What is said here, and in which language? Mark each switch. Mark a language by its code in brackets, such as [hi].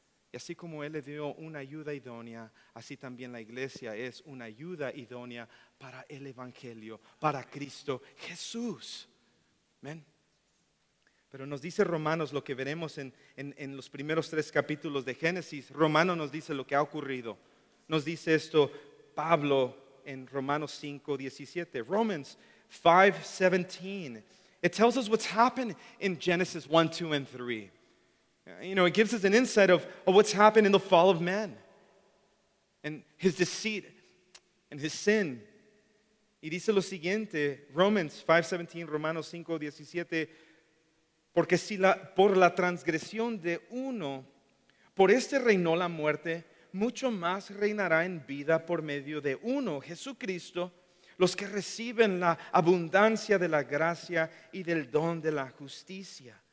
[es] Y así como Él le dio una ayuda idónea, así también la iglesia es una ayuda idónea para el Evangelio, para Cristo Jesús. Amén. Pero nos dice Romanos lo que veremos en los primeros 3 capítulos de Génesis. Romanos nos dice lo que ha ocurrido. Nos dice esto Pablo en Romanos 5:17. [en] Romans 5:17. It tells us what's happened in Genesis 1, 2, and 3. It gives us an insight of what's happened in the fall of man and his deceit and his sin. [es] Y dice lo siguiente, Romans 5:17, Romanos 5:17, porque si por la transgresión de uno, por este reinó la muerte, mucho más reinará en vida por medio de uno, Jesucristo, los que reciben la abundancia de la gracia y del don de la justicia.